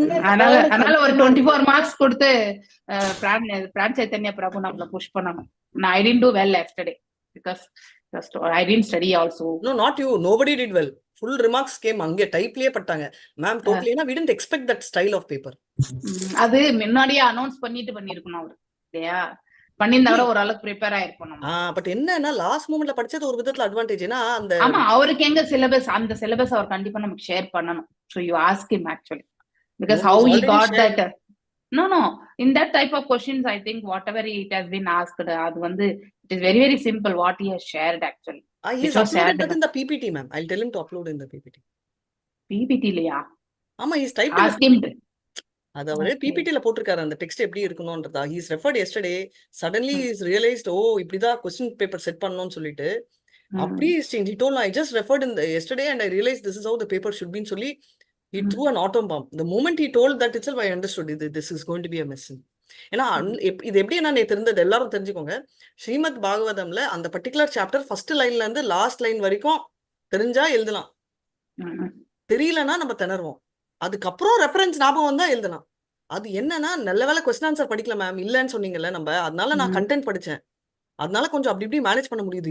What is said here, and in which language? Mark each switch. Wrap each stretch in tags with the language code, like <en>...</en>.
<ta>அதனால ஒரு 24 மார்க்ஸ் கொடுத்து பிரான் சைத்தன்யா பிரபு நம்மள புஷ் பண்ணணும்.</ta> <en>I didn't do well yesterday because I didn't study also. No, not you. Nobody did well. Full remarks came.</en> <ta>அங்கே டைப்லயே பட்டாங்க ma'am.</ta> <en>Totally we didn't expect that style of paper.</en> <ta>அது முன்னாடியே announce பண்ணிருக்கணும் அவர் இல்லையா? பண்ணிருந்தா ஒரு அளவுக்கு ப்ரிப்பேர் ஆயிருக்கணும். பட் என்னன்னா லாஸ்ட் மொமெண்ட்ல படிச்சது ஒரு விதத்துல அட்வான்டேஜ். ஏன்னா அந்த ஆமா, அவருக்கு எங்க சிலபஸ், அந்த சிலபஸ் அவர் கண்டிப்பா நமக்கு ஷேர் பண்ணணும்.</ta> <en>So you ask him actually because how he got that. No, in that type of questions I think whatever it has been asked,</en> <ta>அது வந்து</ta> <en>it is very very simple what he has shared actually. He has uploaded that in the PPT ma'am. I'll tell him to upload in the PPT.</en> <ta>PPT இல்லையா? ஆமா,</ta> <en>he is typed. Ask him.</en> <ta>அது அவரே PPT ல போட்டிருக்காரு அந்த text எப்படி இருக்கணும்ன்றதா.</ta> <en>he is referred yesterday. Suddenly he is realized, oh</en> <ta>இப்படிதான்</ta> <en>question paper</en> <ta>set பண்ணனும்னு சொல்லிட்டு அப்படி</ta> <en>he told I just referred in the yesterday and I realized this is how the paper should be</en> <ta>சொல்லி</ta> <en>he threw an atom bomb. The moment he told that itself I understood this is going to be a mess.</en> <ta>ஏன்னா இது எப்படி என்ன தெரிஞ்சது எல்லாரும் தெரிஞ்சுக்கோங்க. ஸ்ரீமத் பாகவதம்ல அந்த particular chapter first லைன்ல இருந்து லாஸ்ட் லைன் வரைக்கும் தெரிஞ்சா எழுதலாம், தெரியலன்னா நம்ம திணறுவோம். அதுக்கப்புறம் ரெஃபரன்ஸ் ஞாபகம் வந்தா எழுதலாம். அது என்னன்னா நல்ல வேலை கொஸ்டின் ஆன்சர் படிக்கல மேம், இல்லன்னு சொன்னீங்கல்ல நம்ம, அதனால நான் கண்டென்ட் படிச்சேன், அதனால கொஞ்சம் அப்படி இப்படி மேனேஜ் பண்ண முடியுது.</ta>